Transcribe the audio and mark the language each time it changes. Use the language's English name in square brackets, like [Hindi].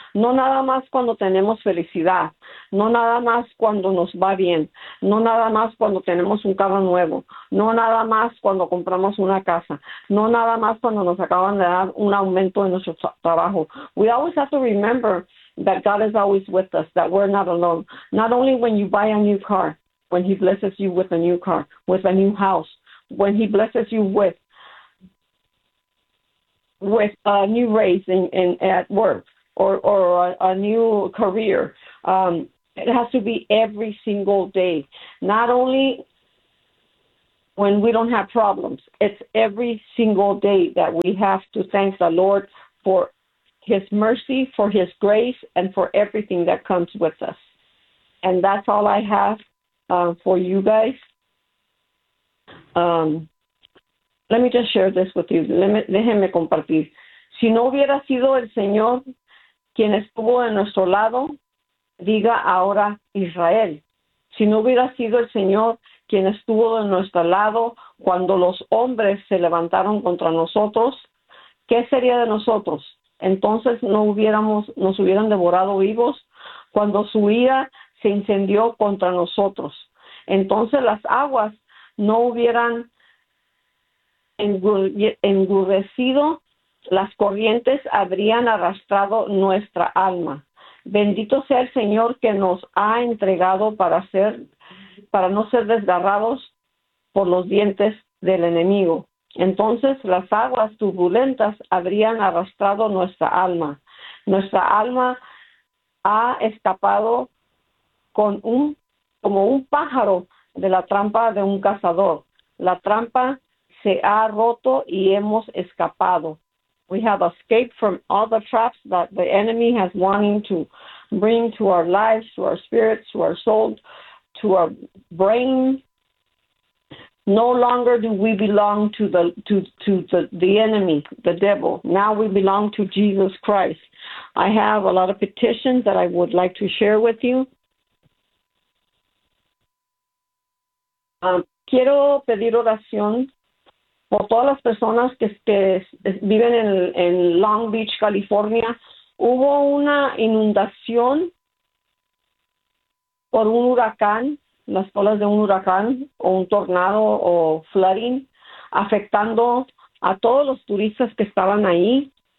[Spanish] No nada más cuando tenemos felicidad, no nada más cuando nos va bien, no nada más cuando tenemos un carro nuevo, no nada más cuando compramos una casa, no nada más cuando nos acaban de dar un aumento en nuestro trabajo. [English] We always have to remember that God is always with us, that we're not alone. Not only when you buy a new car, when He blesses you with a new car, with a new house, when He blesses you with a new raise in at work, or a new career. It has to be every single day. Not only when we don't have problems, it's every single day that we have to thank the Lord for His mercy, for His grace, and for everything that comes with us. And that's all I have for you guys. Let me just share this with you. [Spanish] Déjenme compartir. Si no hubiera sido el Señor quien estuvo en nuestro lado, diga ahora Israel. Si no hubiera sido el Señor quien estuvo en nuestro lado cuando los hombres se levantaron contra nosotros, ¿qué sería de nosotros? Entonces nos hubieran devorado vivos cuando su ira se incendió contra nosotros. Entonces las aguas no hubieran engrudecido, las corrientes habrían arrastrado nuestra alma. Bendito sea el Señor que nos ha entregado para no ser desgarrados por los dientes del enemigo. Entonces las aguas turbulentas habrían arrastrado nuestra alma. Nuestra alma ha escapado como un pájaro de la trampa de un cazador. La trampa se ha roto y hemos escapado. [English] We have escaped from all the traps that the enemy has wanting to bring to our lives, to our spirits, to our soul, to our brain. No longer do we belong to the enemy, the devil. Now we belong to Jesus Christ. I have a lot of petitions that I would like to share with you. [Spanish] Quiero pedir oración por todas las personas que viven en Long Beach, California. Hubo una inundación por un huracán, las olas de un huracán o un tornado o flooding, afectando a todos los turistas que estaban ahí.